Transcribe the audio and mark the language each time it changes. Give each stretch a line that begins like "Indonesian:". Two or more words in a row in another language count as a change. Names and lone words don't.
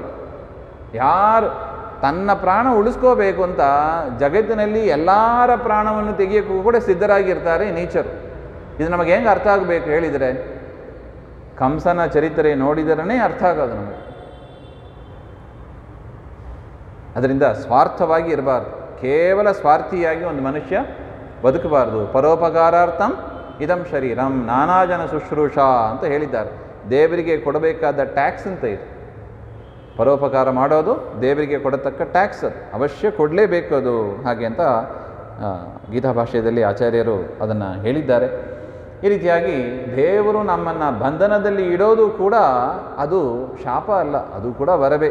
Kannada: ಯಾರು ತನ್ನ ಪ್ರಾಣ ಉಳಿಸ್ಕೋಬೇಕು ಅಂತ ಜಗತ್ತಿನಲ್ಲಿ ಎಲ್ಲರ ಪ್ರಾಣವನ್ನು ತೆಗೆಯೋಕ್ಕೂ ಕೂಡ ಸಿದ್ಧರಾಗಿರ್ತಾರೆ ನೀಚರು. ಇದು ನಮಗೆ ಹೆಂಗೆ ಅರ್ಥ ಆಗಬೇಕು ಹೇಳಿದರೆ? ಕಂಸನ ಚರಿತ್ರೆ ನೋಡಿದರೇ ಅರ್ಥ ಆಗೋದು ನಮಗೆ. ಅದರಿಂದ ಸ್ವಾರ್ಥವಾಗಿ ಇರಬಾರ್ದು, ಕೇವಲ ಸ್ವಾರ್ಥಿಯಾಗಿ ಒಂದು ಮನುಷ್ಯ ಬದುಕಬಾರ್ದು.
Sanskrit: ಪರೋಪಕಾರಾರ್ಥಂ ಇದಂ ಶರೀರಂ ನಾನಾ ಜನ ಶುಶ್ರೂಷಾ
Kannada: ಅಂತ ಹೇಳಿದ್ದಾರೆ. ದೇವರಿಗೆ ಕೊಡಬೇಕಾದ ಟ್ಯಾಕ್ಸ್ ಅಂತ ಇದು. ಪರೋಪಕಾರ ಮಾಡೋದು ದೇವರಿಗೆ ಕೊಡತಕ್ಕ ಟ್ಯಾಕ್ಸ್, ಅದು ಅವಶ್ಯ ಕೊಡಲೇಬೇಕು ಅದು. ಹಾಗೆ ಅಂತ ಗೀತಾ ಭಾಷ್ಯದಲ್ಲಿ ಆಚಾರ್ಯರು ಅದನ್ನು ಹೇಳಿದ್ದಾರೆ. ಈ ರೀತಿಯಾಗಿ ದೇವರು ನಮ್ಮನ್ನು ಬಂಧನದಲ್ಲಿ ಇಡೋದು ಕೂಡ ಅದು ಶಾಪ ಅಲ್ಲ, ಅದು ಕೂಡ ವರವೇ.